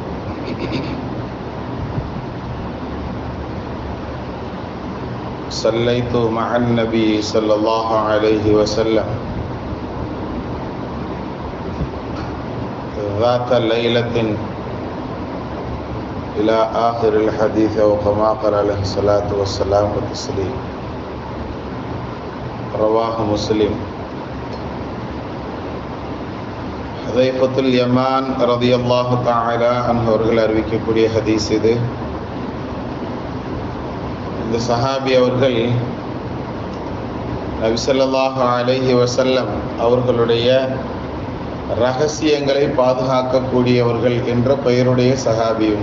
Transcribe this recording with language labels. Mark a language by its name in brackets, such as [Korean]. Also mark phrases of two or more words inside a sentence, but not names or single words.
[Arabic] صليت مع النبي صلى الله عليه وسلم ذات ليلة إلى آخر الحديث وكما قال عليه الصلاة والسلام والتسليم. رواه مسلم. [Tamil] ஹுதைஃபத்துல் யமான் [Arabic] رضي الله تعالى عنه [Tamil] அவர்கள் அறிவிக்கக்கூடிய ஹதீஸ் இது. இந்த சஹாபி அவர்கள் நபி [Arabic] صلى الله عليه وسلم [Tamil] அவர்களுடைய ரகசியங்களை பாதுகாக்கக்கூடியவர்கள் என்ற பெயருடைய சஹாபியுங்க.